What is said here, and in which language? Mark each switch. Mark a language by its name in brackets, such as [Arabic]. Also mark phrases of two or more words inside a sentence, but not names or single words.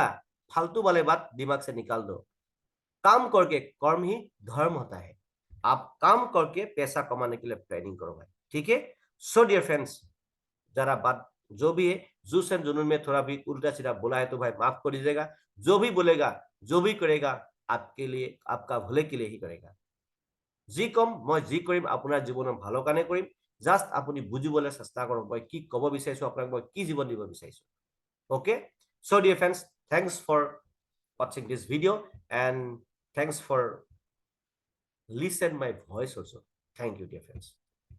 [Hindi] फालतू वाले बात दिमाग से निकाल दो. काम करके, कर्म ही धर्म होता है. आप काम करके पैसा कमाने के लिए प्लानिंग करो भाई. ठीक है. [English] so dear friends, [Hindi] जरा बात जो भी है, जूस एंड जुनून में थोड़ा भी उल्टा सीधा बोला है तो भाई माफ कर दीजिएगा. जो भी बोलेगा, जो भी करेगा, आपके लिए, आपका भले के लिए ही करेगा. [Assamese] যি কম মই যি কৰিম আপোনাৰ জীৱনৰ ভালৰ কাৰণে কৰিম. জাষ্ট আপুনি বুজিবলৈ চেষ্টা কৰক মই কি ক'ব বিচাৰিছো, আপোনাক মই কি জীৱন দিব বিচাৰিছো. [English] okay, so dear friends, thanks for watching this video and thanks for listen my voice also. Thank you dear friends.